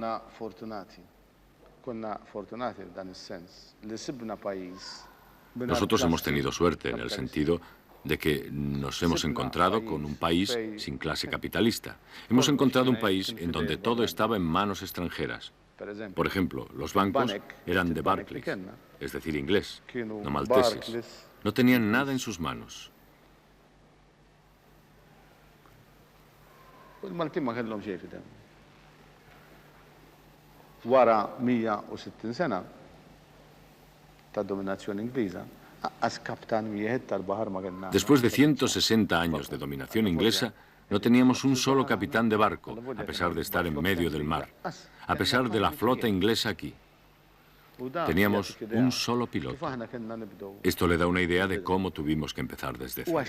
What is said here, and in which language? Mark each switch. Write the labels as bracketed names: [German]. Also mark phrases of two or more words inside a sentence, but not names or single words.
[Spanish] Nosotros hemos tenido suerte en el sentido de que nos hemos encontrado con un país sin clase capitalista. Hemos encontrado un país en donde todo estaba en manos extranjeras. Por ejemplo, los bancos eran de Barclays, es decir, inglés, no malteses. No tenían nada en sus manos. [Maltese] Wara 160 sena ta' dominazzjoni Ingliża, aqqas kaptan wieħed tal-baħar ma kellna. [Spanish] Después de 160 años de dominación inglesa, no teníamos un solo capitán de barco, a pesar de estar en medio del mar, a pesar de la flota inglesa aquí. Teníamos un solo piloto. Esto le da una idea de cómo tuvimos que empezar desde cero.